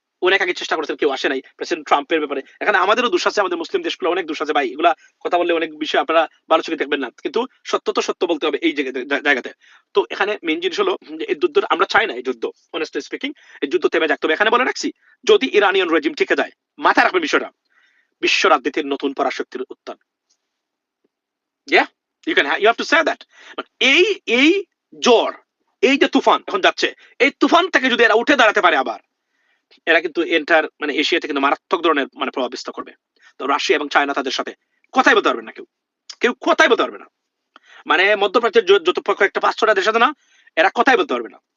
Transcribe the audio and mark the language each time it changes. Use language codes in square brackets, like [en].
[bn] অনেক আগে চেষ্টা করেছেন, কেউ আসে নাই প্রেসিডেন্ট ট্রাম্পের ব্যাপারে। এখানে আমাদেরও দোষ আছে, আমাদের মুসলিম দেশগুলো অনেক দোষ আছে ভাই, এগুলা কথা বললে অনেক বিষয় আপনারা ভালো চোখে দেখবেন না, কিন্তু সত্য তো সত্য বলতে হবে এই জায়গাতে। তো এখানে মেইন জিনিস হলো যে এই যুদ্ধ আমরা চাই না, এই যুদ্ধ [en] honestly speaking [bn] এই যুদ্ধ থেমে যাক। তবে এখানে বলে রাখছি যদি ইরানিয়ান রেজিম টিকে যায়, মাথায় রাখবেন বিষয়টা, বিশ্ব রাজনীতির নতুন পরাশক্তির উত্থান। [en] Yeah, you have to say that. [bn] But এই জ্বর, এই যে তুফান এখন যাচ্ছে, এই তুফান থেকে যদি এরা উঠে দাঁড়াতে পারে আবার, এরা কিন্তু এন্টার মানে এশিয়াতে কিন্তু মারাত্মক ধরনের মানে প্রভাব বিস্তার করবে। তো রাশিয়া এবং চায়না তাদের সাথে কথাই বলতে পারবে না, কেউ কেউ কথাই বলতে পারবে না। মানে মধ্যপ্রাচ্যের যত কয়েকটা 5-6টা দেশ আছে না, এরা কথাই বলতে পারবে না।